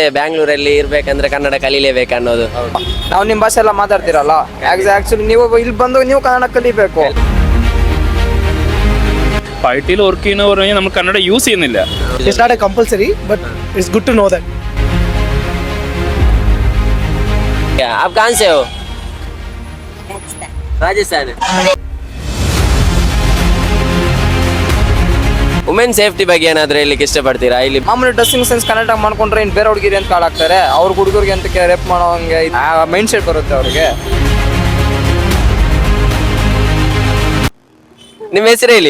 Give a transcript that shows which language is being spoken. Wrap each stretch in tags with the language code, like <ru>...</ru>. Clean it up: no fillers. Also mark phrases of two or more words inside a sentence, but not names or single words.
<kn>ಬ್ಯಾಂಗ್ಳೂರಲ್ಲಿ ಇರ್ಬೇಕಂದ್ರೆ ಕನ್ನಡ ಕಲೀಲೇಬೇಕು ಅನ್ನೋದು. ನಾವು ನಿಮ್ಮ ಭಾಷೆ ಎಲ್ಲ ಮಾತಾಡ್ತಿರಲ್ಲ, ಆಕ್ಚುಲಿ ನೀವು ಇಲ್ಲಿ ಬಂದು ನೀವು ಕನ್ನಡ ಕಲಿಬೇಕು.</kn> <ml>IT വർക്ക് ചെയ്യുന്നവർ നമ്മൾ കന്നഡ യൂസ് ചെയ്യുന്നില്ല.</ml> <en>It's not a compulsory, but it's good to know that.</en> <hi>आप कहाँ से हो? राजस्थान.</hi> <en>women safety</en> <kn>ಬಗ್ಗೆ ಏನಾದರೂ ಹೇಳಲಿಕ್ಕೆ ಇಷ್ಟಪಡ್ತೀರಾ? ಇಲ್ಲಿ ಮಾಮೂಲಿ</kn> <en>dressing sense</en> <kn>ಕನ್ನಡ ಮಾಡ್ಕೊಂಡ್ರೆ ಇನ್ನು ಬೇರೆ ಹುಡುಗಿರಿ ಅಂತ ಕಾಳಾಗ್ತಾರೆ, ಅವ್ರ ಹುಡುಗರಿಗೆ ಅಂತ ರೇಪ್ ಮಾಡೋ ಹಂಗೆ</kn> <en>mind set</en> <kn>ಬರುತ್ತೆ ಅವ್ರಿಗೆ. ನಿಮ್ಮ ಹೆಸರು ಹೇಳಿ.</kn>